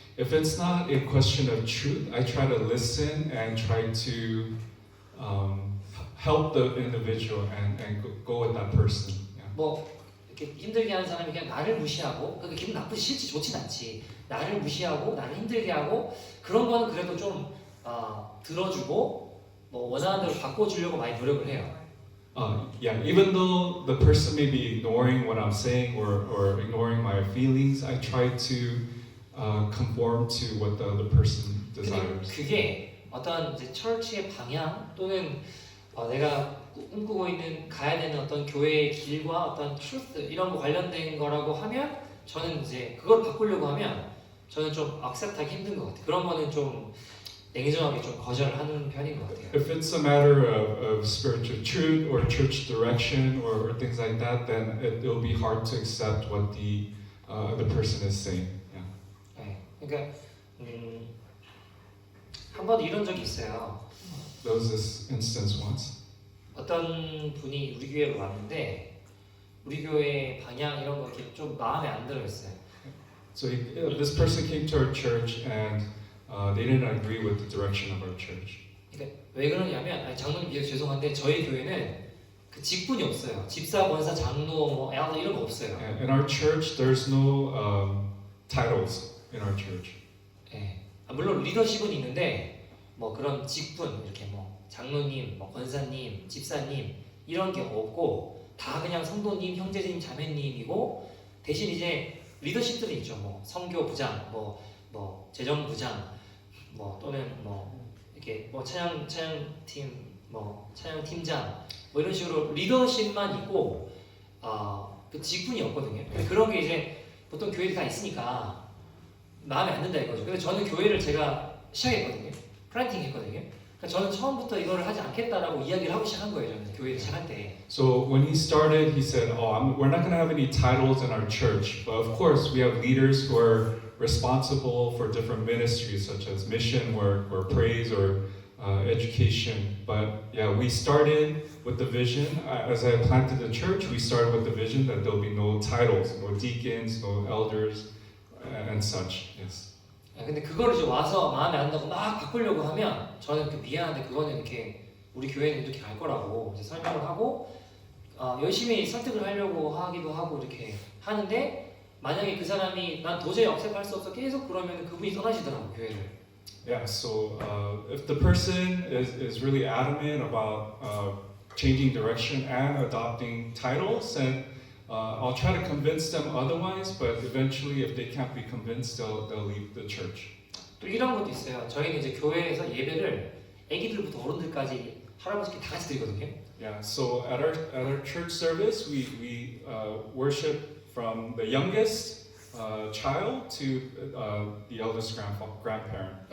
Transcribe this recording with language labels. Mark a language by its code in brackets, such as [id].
[en] If it's not a question of truth, I try to listen and try to help the individual and go with that person. Yeah. [ko] 뭐 이렇게 힘들게 하는 사람이 그냥 나를 무시하고 그게 기분 나쁘지 싫지 좋진 않지. 나를 무시하고 나를 힘들게 하고 그런 거는 그래도 좀 들어주고 뭐 원하는 대로 바꿔주려고 많이 노력을 해요. [en] Yeah, even though the person may be ignoring what I'm saying or ignoring my feelings, I try to conform to what the other person [ko] 근데 [en] desires. [ko] 그게 어떤 이제 철치의 방향 또는 내가 꿈꾸고 있는 가야 되는 어떤 교회의 길과 어떤 truth 이런 거 관련된 거라고 하면 저는 이제 그걸 바꾸려고 하면 저는 좀 accept하기 힘든 것 같아요. 그런 거는 좀 냉정하게 좀 거절을 하는 편인 것 같아요. [en] If it's a matter of spiritual truth or church direction or things like that, then it'll be hard to accept what the person is saying. Yeah. [ko] 네, 그러니까 한 번 이런 적이 있어요. [en] There was this instance once. [ko] 어떤 분이 우리 교회로 왔는데 우리 교회 방향 이런 거 이렇게 좀 마음에 안 들어했어요. [en] So this person came to our church and they didn't agree with the direction of our church. [ko] 그러니까 왜 그러냐면 장로님 미안 죄송한데 저희 교회는 그 직분이 없어요. 집사, 권사, 장로, 뭐 엘더 이런 거 없어요. [en] In our church, there's no titles in our church. [ko] 네. 물론 리더십은 있는데 뭐 그런 직분 이렇게 뭐 장로님, 뭐 권사님, 집사님 이런 게 없고 다 그냥 성도님, 형제님, 자매님이고 대신 이제 리더십들이 있죠. 뭐 선교부장, 뭐 재정부장, 뭐 또는 뭐 이렇게 뭐 찬양팀, 뭐 찬양팀장 뭐 이런 식으로 리더십만 있고 그 직분이 없거든요. 그런 게 이제 보통 교회들이 다 있으니까 마음에 안 든다 이거죠. 근데 저는 교회를 제가 시작했거든요. 플랜팅 했거든요. 그러니까 저는 처음부터 이거를 하지 않겠다라고 이야기를 하고 시작한 거예요. 저는 교회를 시작할 때. [en] So when he started, he said, we're not going to have any titles in our church, but of course we have leaders who are responsible for different ministries such as mission work or praise or education. But yeah, we started with the vision. As I planted the church, we started with the vision that there'll be no titles, no deacons, no elders, and such. Yes. [ko] 근데 그거를 이제 와서 마음에 안 든다고 막 바꾸려고 하면 저는 미안한데 그거는 이렇게 우리 교회는 이렇게 갈 거라고 이제 설명을 하고 열심히 설득을 하려고 하기도 하고 이렇게 하는데 만약에 그 사람이 난 도저히 억셉할 수 없어 계속 그러면 그분이 떠나시더라고 교회를. [en] Yeah. So if the person is really adamant about changing direction and adopting titles, then I'll try to convince them otherwise. But eventually, if they can't be convinced, they'll leave the church. [ko] 또 이런 것도 있어요. 저희는 이제 교회에서 예배를 아기들부터 어른들까지 할아버지께 다 같이 드리거든요. [en] Yeah. So at our church service, we worship from the youngest child to the eldest grandparent.